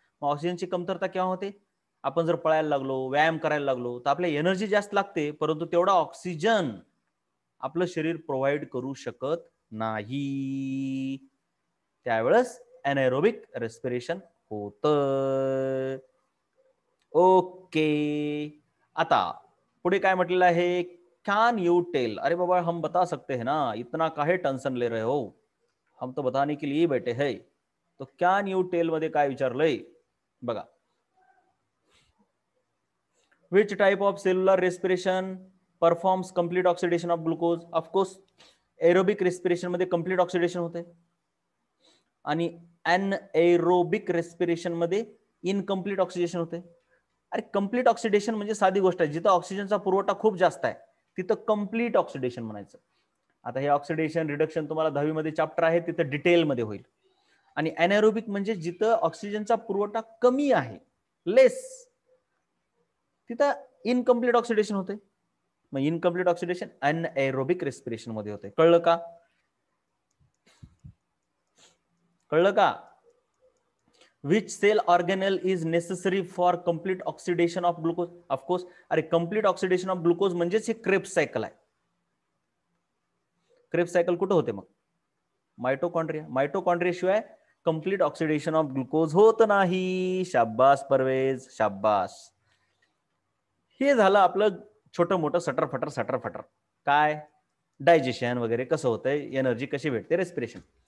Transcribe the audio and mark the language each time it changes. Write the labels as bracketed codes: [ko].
[mr] मग ऑक्सिजनची कमतरता केव्हा होते? आपण जर पळायला लागलो, व्यायाम करायला लागलो तर आपल्या एनर्जी जास्त लागते, परंतु तेवढा ऑक्सिजन आपलं शरीर प्रोव्हाइड करू शकत नाही. त्यावेळेस अनएरोबिक रेस्पिरेशन होतं. ओके. आता पुढे काय म्हटलेलं आहे? [en] Can you tell? [hi] अरे बाबा हम बता सकते हैं ना, इतना काहे टेंशन ले रहे हो, हम तो बताने के लिए बैठे हैं. [mr] तो कैन यू टेल मध्ये काय विचारलंय बघा. [en] Which type of cellular respiration performs complete oxidation of glucose? Of course, aerobic respiration [mr] मध्ये complete oxidation होते आणि anaerobic respiration मध्ये इनकम्प्लीट ऑक्सिडेशन होते. अरे कंप्लीट ऑक्सिडेशन म्हणजे साधी गोष्ट आहे. जिथं ऑक्सिजनचा पुरवठा खूप जास्त आहे तिथं कंप्लीट ऑक्सिडेशन म्हणायचं. आता हे ऑक्सिडेशन रिडक्शन तुम्हाला 10वी मध्ये चॅप्टर आहे, तिथं डिटेल मध्ये होईल. आणि अनाएरोबिक म्हणजे जिथं ऑक्सिजनचा पुरवठा कमी आहे, लेस, तिथं इनकम्प्लीट ऑक्सिडेशन होते. मग इनकम्प्लीट ऑक्सिडेशन अनएरोबिक रेस्पिरेशन मध्ये होते. कळलं का? कळलं का? [en] Which cell organelle is necessary for complete oxidation of glucose? Of course, [mr] अरे [en] complete oxidation of glucose [mr] म्हणजेच हे क्रेब्स सायकल आहे. क्रेब्स सायकल कुठं होते मग? मायटोकॉन्ड्रिया. मायटोकॉन्ड्रिया शिवाय [en] complete oxidation of glucose [mr] होत नाही. शाब्बास परवेज, शाब्बास. हे झालं आपलं छोटं मोठं सटर फटर. काय डायजेशन वगैरे कसं होतंय, एनर्जी कशी भेटते, रेस्पिरेशन.